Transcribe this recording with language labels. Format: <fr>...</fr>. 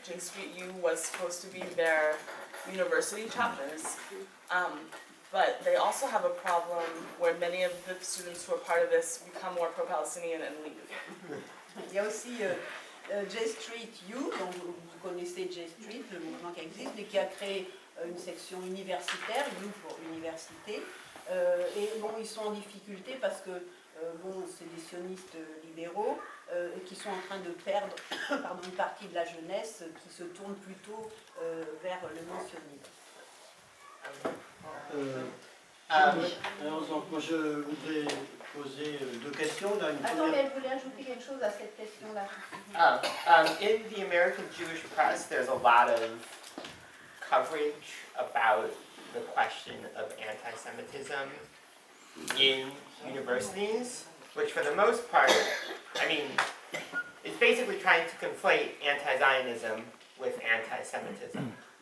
<en>J Street U was supposed to be their university chapters. But they also have a problem where many of the students who are part of this become more pro-Palestinian and leave.</en> <fr>Il y a aussi J Street U, donc vous connaissez J Street, le mouvement qui existe, et qui a créé une section universitaire, U pour université. Et bon, ils sont en difficulté parce que c'est des sionistes libéraux et qui sont en train de perdre une partie de la jeunesse qui se tourne plutôt vers le non-sionisme. Alors, donc, moi je voudrais poser deux questions. Là, Attendez, elle voulait ajouter quelque chose à cette question-là.</fr> <en>In the American Jewish press, there's a lot of coverage about the question of anti-Semitism in universities, which for the most part, I mean, it's basically trying to conflate anti-Zionism with anti-Semitism.</en>